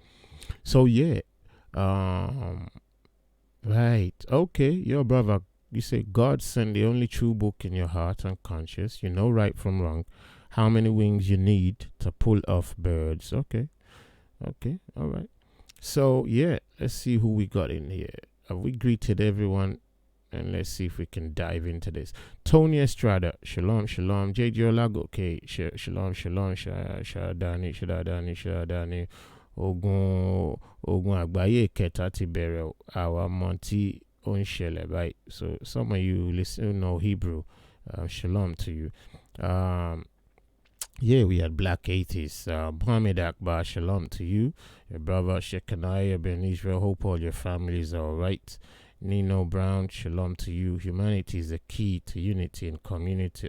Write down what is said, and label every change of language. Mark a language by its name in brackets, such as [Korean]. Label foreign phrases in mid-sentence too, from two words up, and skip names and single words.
[English] So yeah, right, okay, your brother, you say God sent the only true book in your heart and conscience. You know right from wrong, how many wings you need to pull off birds. Okay, all right. So yeah, let's see who we got in here. Have we greeted everyone? and let's see if we can dive into this. Tony Estrada, [Hebrew] שלום, שלום. [English] JJ Olagoke, [Hebrew] שלום, שלום, [English] shadani. [Yoruba] Ogun àgbáyé kẹta ti bẹ̀rẹ̀ àwa mọ̀ tí ó ń ṣẹlẹ̀ báyìí. [English] So some of you listen know Hebrew. Shalom to you. Yeah, we had Black Atheists. Muhammad Akbar, shalom to you. Your brother Shekinah Ben Israel. Hope all your families are all right. Nino Brown, shalom to you. Humanity is the key to unity and community.